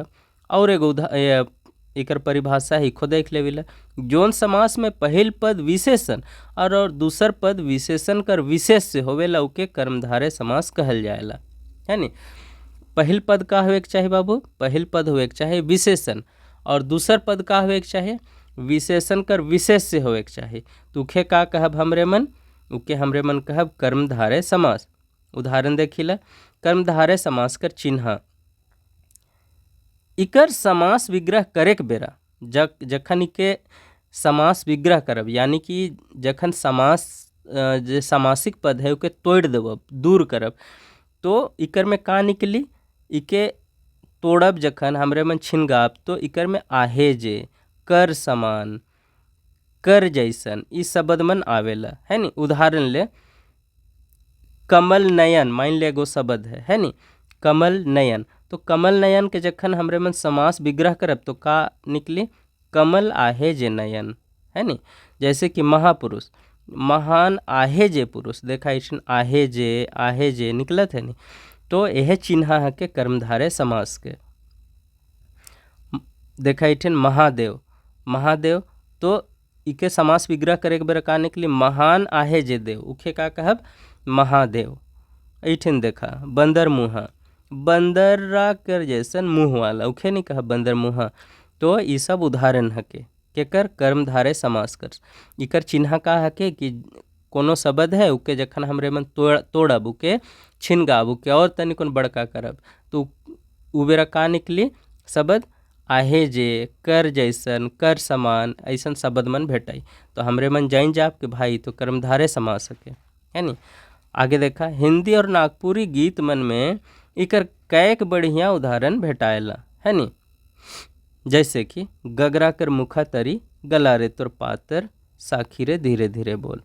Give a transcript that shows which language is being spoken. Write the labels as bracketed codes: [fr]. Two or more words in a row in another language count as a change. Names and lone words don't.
[sck] और एगो एकर परिभाषा ही खुद देख लेविला, जोन समास में पहिल पद विशेषण और दूसर पद विशेषण कर विशेष से होवेला उके कर्मधारय समास कहल जाएला है नी। पहिल पद का होवे के चाहे बाबू, पहिल पद होवे के चाहे विशेषण, और दूसर पद का होवे के चाहे विशेषण कर विशेष से होवे के चाहे, तो उखे का कहब हमरे मन, उके हमरे मन कहब कर्मधारय समास। उदाहरण देखिला, कर्मधारय समास कर चिन्ह, इकर समास विग्रह करे के बेरा जखन इके समास विग्रह करब यानी कि जखन समास जे समासिक पद है उके तोड़ देवब, दूर करब, तो इकर में का निकली, इके तोड़ब जखन हमरे मन छिनगाब तो इकर में आहे जे, कर समान, कर जैसन इस शब्द मन आवेला है नी। उदाहरण ले, कमल नयन मान ले एगो शब्द है नी, कमल नयन, तो कमल नयन के जखन हमरे मन समास विग्रह करब तो का निकली, कमल आहे जे नयन, है नी। जैसे कि महापुरुष, महान आहे जे पुरुष, देखा ऐसन आहे जे निकलत है नी। [hi] तो यह चिन्ह है के कर्मधारय समास के। [sck] देखा ऐठन महादेव, महादेव तो इके समास विग्रह करे के बेरा का निकली, महान आहे जे देव, उखे का कहब महादेव। ऐठन देखा बंदर मुहा, बंदरा कर जैसन मुँह वाला, उखे नहीं कहा बंदर मुहा। तो ये सब उदाहरण है के कर कर्मधारय समास कर। इकर चिन्ह का है कि कोनो शब्द है उके जखन हमरे मन तोड़ब, उके छिनगाब, उके और तनिकोन बड़का करब, तो उ बेरा का निकली शब्द आहे जे, कर जैसन, कर समान, ऐसन शब्द मन भेटाई। तो हमरे मन जान जाब कि भाई तो कर्मधारय समास है नी। आगे देखा हिंदी और नागपुरी गीत मन में इकर कैक बढ़िया उदाहरण भेटाएला, है नी। जैसे कि गगरा कर मुखा तरी, गला रे तोर पातर, साखी रे धीरे धीरे बोल।